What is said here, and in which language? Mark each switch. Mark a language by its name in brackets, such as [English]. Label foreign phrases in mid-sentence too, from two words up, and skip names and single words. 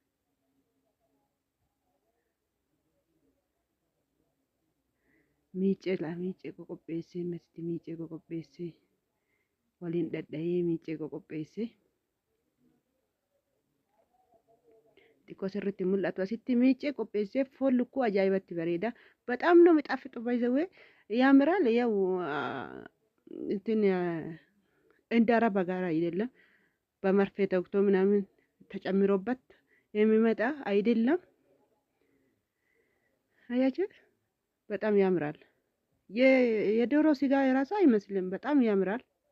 [Oromo] miicee qoqopheessee masti miicee qoqopheessee waliin dhadha'ee miicee qoqopheessee xiqqoo sirriitti mul'atu asitti miicee qopheessee foon lukkuu ajaa'ibatti bareeda [Amharic] በጣም ነው የሚጣፍጠው ባይዘዌ ያምራል ያው እንትን እንደ አረብ ጋር አይደለም በመርፌ ተወግቶ ምናምን ተጨምሮበት የሚመጣ አይደለም አያችሁ በጣም ያምራል የዶሮ ስጋ የራሱ አይመስልም በጣም ያምራል